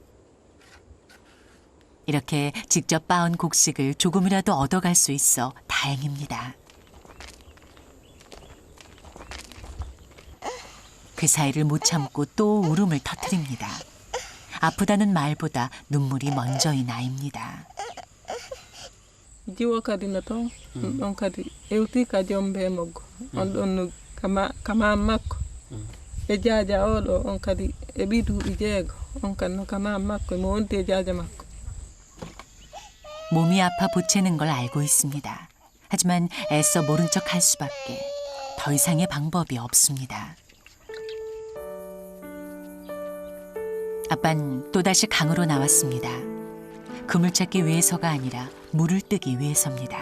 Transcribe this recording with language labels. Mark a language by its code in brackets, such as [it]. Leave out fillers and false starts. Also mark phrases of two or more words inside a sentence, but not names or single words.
[ko] 이렇게 직접 빻은 곡식을 조금이라도 얻어갈 수 있어 다행입니다. 그 사이를 못 참고 또 울음을 터뜨립니다. 아프다는 말보다 눈물이 먼저인 아이입니다. [ff] jiwo kadi no toon ɗon kadi ewti ka joom be moggo on ɗon no kama makko e jaaja oɗo on kadi e ɓi duuɓi 6 on kadi no kama makko mo wonti e jaaja makko. [ko] 몸이 아파 보채는 걸 알고 있습니다. 하지만 애써 모른 척 할 수밖에. 더 이상의 방법이 없습니다. 아빤 또다시 강으로 나왔습니다. 그물 찾기 위해서가 아니라 물을 뜨기 위해서입니다.